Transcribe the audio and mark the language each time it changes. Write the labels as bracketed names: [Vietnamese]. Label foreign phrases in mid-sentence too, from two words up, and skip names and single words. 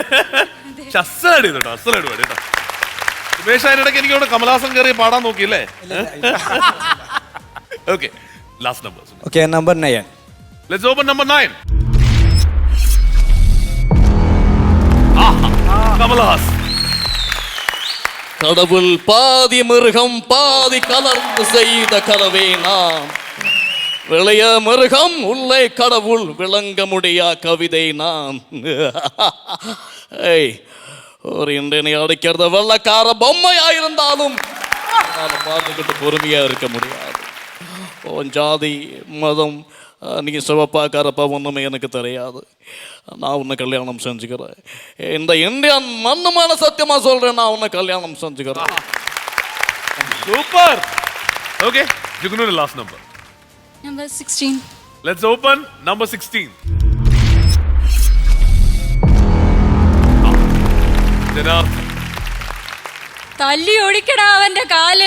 [Malayalam] അസലാടി കേട്ടോ, അസലാടി പാടി കേട്ടോ. സുമേഷ് അതിനിടയ്ക്ക് എനിക്ക് ഇവിടെ കമലഹാസൻ കയറി പാടാൻ നോക്കിയില്ലേ? [English] okay, last number. okay, number 9. let's open number 9. കമൽഹാസ്. [Tamil] கடவுள் பாதி மிருகம் பாதி கலர்ந்து செய்த கலவை நாம். விளைய மிருகம் உள்ளே கடவுள் விளங்க முடியா கவிதை நாம். ஏய், ஒரு இன்றைய அடிக்கிறத வெள்ளக்கார பொம்மையாயிருந்தாலும் பார்த்துக்கிட்டு பொறுமையா இருக்க முடியாது. உன் ஜாதி மதம் நீ சிவப்பா கரப்பா ஒன்றுமே எனக்கு தெரியாது. நான் உன்னை கல்யாணம் செஞ்சுக்கிறேன். இந்த இந்தியன் மண்ணுமான சத்தியமா சொல்றேன், நான் உன்னை கல்யாணம் செஞ்சுக்கிறேன். [Malayalam] സൂപ്പർ. ഓക്കെ, ജുഗ്നുവിന്റെ [English] last number. നമ്പർ 16. let's open number 16. ജനാർദ്ദൻ. [Malayalam] തല്ലി ഒടിക്കടാ അവന്റെ കാല്.